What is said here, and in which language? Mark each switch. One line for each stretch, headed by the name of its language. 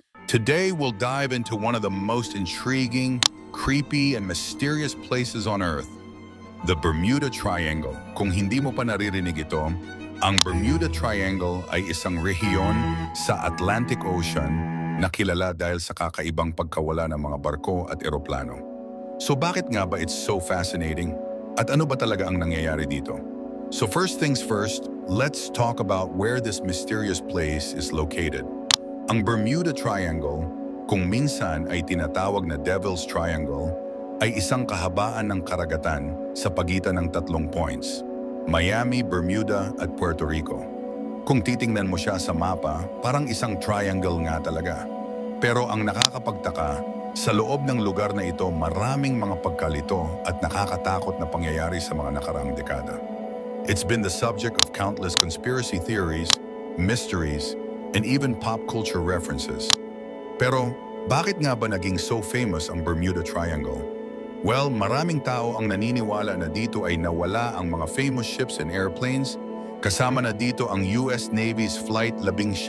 English: Today we'll dive into one of the most intriguing, creepy, and mysterious places on Earth, the Bermuda Triangle.
Filipino: Kung hindi mo pa naririnig ito, ang Bermuda Triangle ay isang rehiyon sa Atlantic Ocean na kilala dahil sa kakaibang pagkawala ng mga barko at eroplano. So bakit nga ba
English: it's so fascinating?
Filipino: At ano ba talaga ang nangyayari dito?
English: So first things first, let's talk about where this mysterious place is located.
Filipino: Ang Bermuda Triangle, kung minsan ay tinatawag na Devil's Triangle, ay isang kahabaan ng karagatan sa pagitan ng tatlong points, Miami, Bermuda at Puerto Rico. Kung titingnan mo siya sa mapa, parang isang triangle nga talaga. Pero ang nakakapagtaka, sa loob ng lugar na ito maraming mga pagkalito at nakakatakot na pangyayari sa mga nakaraang dekada.
English: It's been the subject of countless conspiracy theories, mysteries, and even pop culture references.
Filipino: Pero, bakit nga ba naging so famous ang Bermuda Triangle? Well, maraming tao ang naniniwala na dito ay nawala ang mga
English: famous ships and airplanes,
Filipino: kasama na dito ang US Navy's Flight 19.